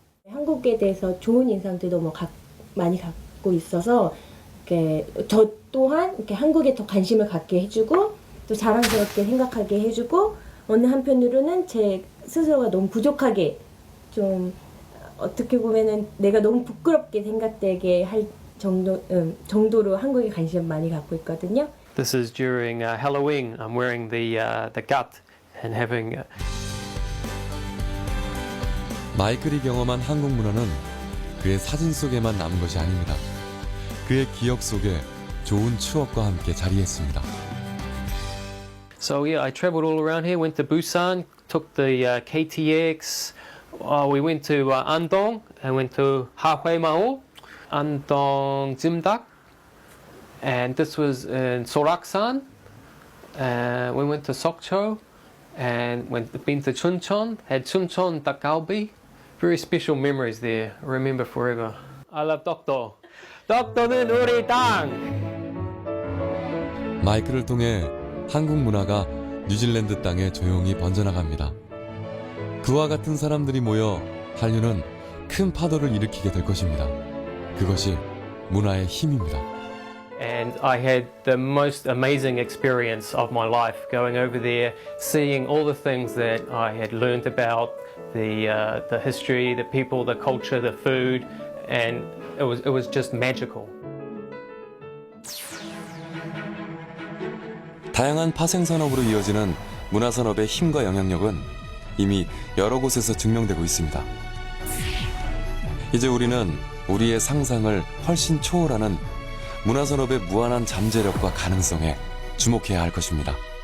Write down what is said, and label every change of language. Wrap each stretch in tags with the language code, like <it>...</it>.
<ko>한국에 대해서 좋은 인상들도 많이 갖고 있어서 저 또한 이렇게 한국에 더 관심을 갖게 해주고 또 자랑스럽게 생각하게 해주고 어느 한편으로는 제 스스로가 너무 부족하게 좀 어떻게 보면은 내가 너무 부끄럽게 생각되게 할 정도로 한국에 관심을 많이 갖고 있거든요.</ko> <en>This is during Halloween. I'm wearing the gut and having.</en> <ko>마이클이 경험한 한국 문화는 그의 사진 속에만 남은 것이 아닙니다. 그의 기억 속에 좋은 추억과 함께 자리했습니다.</ko> <en>So yeah, I traveled all around here. Went to Busan, took the KTX. We went to Andong and went to Hahui Mall, Andong Jimdak, and this was in Soraksan. We went to Sokcho and been to Chuncheon. Had Chuncheon dak galbi. Very special memories there. I remember forever. I love Dokdo.</en> <ko>Dokdo는 우리 땅. 마이클을 통해 한국 문화가 뉴질랜드 땅에 조용히 번져나갑니다. 그와 같은 사람들이 모여 한류는 큰 파도를 일으키게 될 것입니다. 그것이 문화의 힘입니다.</ko> <en>And I had the most amazing experience of my life going over there, seeing all the things that I had learned about, the history, the people, the culture, the food, and it was just magical.</en> <ko>다양한 파생산업으로 이어지는 문화산업의 힘과 영향력은 이미 여러 곳에서 증명되고 있습니다. 이제 우리는 우리의 상상을 훨씬 초월하는 문화산업의 무한한 잠재력과 가능성에 주목해야 할 것입니다.</ko>